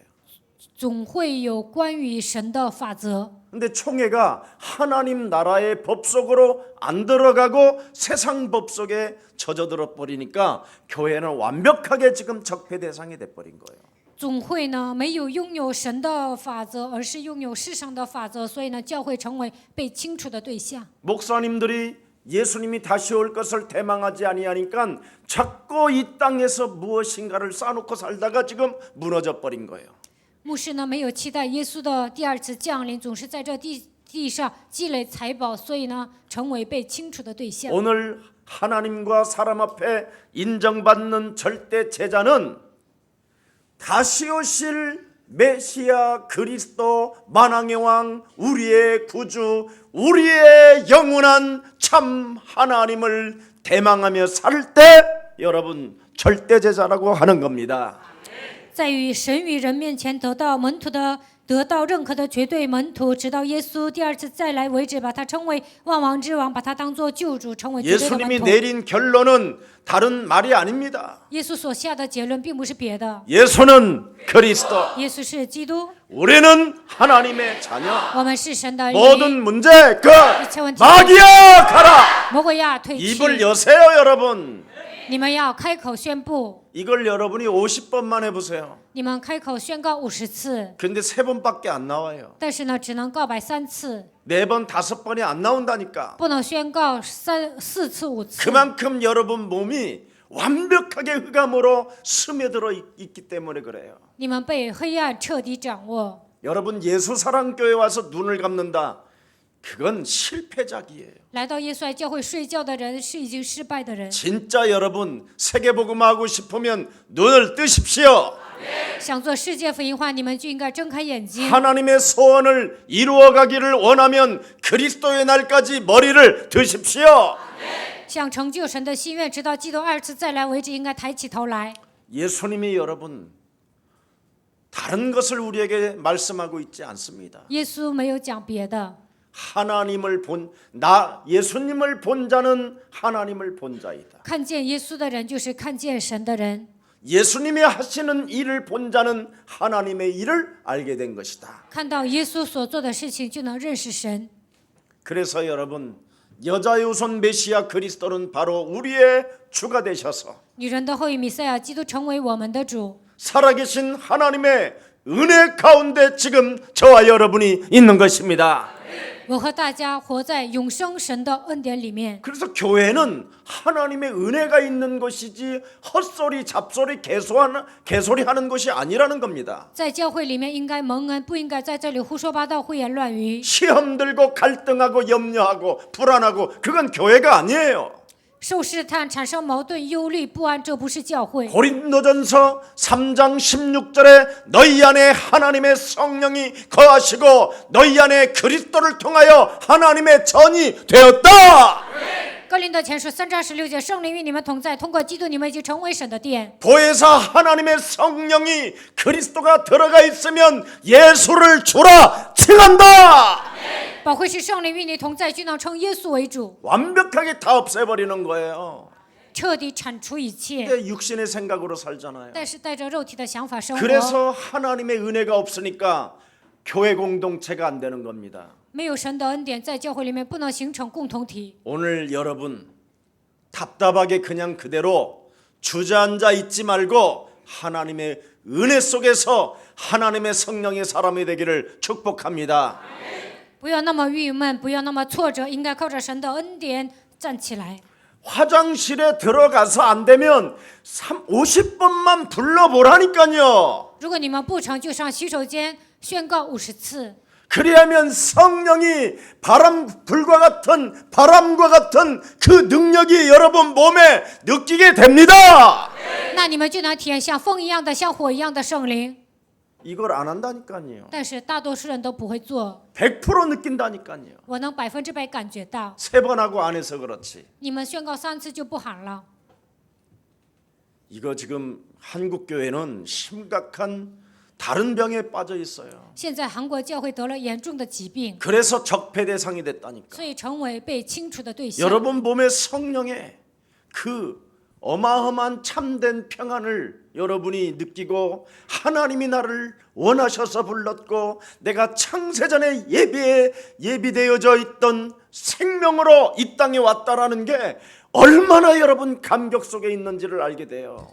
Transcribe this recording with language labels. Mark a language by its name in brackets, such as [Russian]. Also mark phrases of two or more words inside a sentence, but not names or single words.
[Chinese] 总会有关于神的法则。 [Korean] 근데 총회가 하나님 나라의 법 속으로 안 들어가고 세상 법 속에 젖어들어 버리니까 교회는 완벽하게 지금 적폐 대상이 돼 버린 거예요. [Chinese] 总会呢没有拥有神的法则，而是拥有世上的法则，所以呢，教会成为被清除的对象。 [Korean] 목사님들이 예수님이 다시 올 것을 대망하지 아니하니까 자꾸 이 땅에서 무엇인가를 쌓아놓고 살다가 지금 무너져 버린 거예요. [Chinese] 牧师呢没有期待耶稣的第二次降临，总是在这地上积累财宝，所以呢，成为被清除的对象。 [Korean] 오늘 하나님과 사람 앞에 인정받는 절대 제자는 다시 오실 메시아 그리스도 만왕의 왕 우리의 구주 우리의 영원한 참 하나님을 대망하며 살 때 여러분 절대 제자라고 하는 겁니다. [Chinese] 在于神与人面前得到认可的绝对门徒，直到耶稣第二次再来为止，把他称为万王之王，把他当作救主，成为绝对的门 [Korean] 예수님이 [Chinese] 徒。 [Korean] 내린 결론은 다른 말이 아닙니다. [Chinese] 耶稣所下的结论并不是别的， [Korean] 예수는 그리스도 [Chinese] 耶稣是基督， [Korean] 우리는 하나님의 자녀 [Chinese] 我们是神的儿女。 [Korean] 모든 문제 끝 [Chinese] 이체 问题 [Korean] 마귀야 가라 [Chinese] 魔鬼呀，退 [Korean] 입을 [Chinese] 去！ [Korean] 여세요 여러분 [Chinese] 你们要开口宣布， [Korean] 이걸 여러분이 50번만 해보세요 [Chinese] 你们开口宣告50次， [Korean] 근데 3번밖에 안 나와요 [Chinese] 但是呢，只能告白3次， [Korean] 4번 5번이 안 나온다니까 [Chinese] 不能宣告4次、5次。 [Korean] 그만큼 여러분 몸이 완벽하게 흑암으로 스며들어 있기 때문에 그래요 [Chinese] 你们被黑暗彻底掌握。 [Korean] 여러분 예수사랑교회 와서 눈을 감는다 그건 실패작이에요 [Chinese] 来到耶稣爱教会睡觉的人是已经失败的人。 [Korean] 진짜 여러분 세계복음하고 싶으면 눈을 뜨십시오 [Chinese] 想做世界福音化，你们就应该睁开眼睛。 [Korean] 하나님의 소원을 이루어가기를 원하면 그리스도의 날까지 머리를 드십시오 [Chinese] 想成就神的心愿，直到基督二次再来为止，应该抬起头来。 [Korean] 예수님이 여러분 다른 것을 우리에게 말씀하고 있지 않습니다 [Chinese] 耶稣没有讲别的， [Korean] 예수님을 본 자는 하나님을 본 자이다 [Chinese] 看见耶稣的人就是看见神的人。 [Korean] 예수님이 하시는 일을 본 자는 하나님의 일을 알게 된 것이다 [Chinese] 看到耶稣所做的事情，就能认识神。 [Korean] 그래서 여러분 여자의 우선 메시아 그리스도는 바로 우리의 주가 되셔서 [Chinese] 女人的后裔弥赛亚基督成为我们的主， [Korean] 살아계신 하나님의 은혜 가운데 지금 저와 여러분이 있는 것입니다 [Chinese] 我和大家活在永生神的恩典里面。 [Korean] 그래서 교회는 하나님의 은혜가 있는 것이지 헛소리 잡소리 개소리 하는 것이 아니라는 겁니다 [Chinese] 在教会里面应该蒙恩，不应该在这里胡说八道、胡言乱语。 [Korean] 시험 들고 갈등하고 염려하고 불안하고 그건 교회가 아니에요 [Chinese] 受试探产生矛盾、忧虑、不安，这不是教会。 [Korean] 고린도전서 3장 16절에 너희 안에 하나님의 성령이 거하시고 너희 안에 그리스도를 통하여 하나님의 전이 되었다 [Chinese] 哥林多前书3章16节，圣灵与你们同在，通过基督，你们已经成为神的殿。 [Korean] 보혜사 하나님의 성령이 그리스도가 들어가 있으면 예수를 주라 칭한다 [Chinese] 保惠师圣灵与你同在，就能称耶稣为主， [Korean] 완벽하게 다 없애버리는 거예요 [Chinese] 彻底铲除一切。 [Korean] 근데 육신의 생각으로 살잖아요 [Chinese] 但是带着肉体的想法生活， [Korean] 그래서 하나님의 은혜가 없으니까 교회 공동체가 안 되는 겁니다 [Chinese] 没有神的恩典，在教会里面不能形成共同体。 [Korean] 오늘 여러분 답답하게 그냥 그대로 주저앉아 있지 말고 하나님의 은혜 속에서 하나님의 성령의 사람이 되기를 축복합니다 [Chinese] 不要那么郁闷，不要那么挫折，应该靠着神的恩典站起来。 [Korean] 화장실에 들어가서 안 되면 50번만 불러보라니까요 [Chinese] 如果你们不成，就上洗手间宣告50次。 [Korean] 그리하면 성령이 불과 같은 바람과 같은 그 능력이 여러분 몸에 느끼게 됩니다 [Chinese] 那你们就能体验像风一样的、像火一样的圣灵。 [Korean] 이걸 안 한다니까요 [Chinese] 但是大多数人都不会做， [Korean] 100% 느낀다니까요 [Chinese] 我能100%感觉到。 [Korean] 3번 하고 안 해서 그렇지 [Chinese] 你们宣告3次就不喊了。 [Korean] 이거 지금 한국 교회는 심각한 다른 병에 빠져 있어요. [Chinese] 现在韩国教会得了严重的疾病， [Korean] 그래서 적폐 대상이 됐다니까. [Chinese] 所以成为被清除的对象。 [Korean] 여러분 몸에 성령의 그 어마어마한 참된 평안을 여러분이 느끼고 하나님이 나를 원하셔서 불렀고 내가 창세전에 예비되어져 있던 생명으로 이 땅에 왔다라는 게 얼마나 여러분 감격 속에 있는지를 알게 돼요.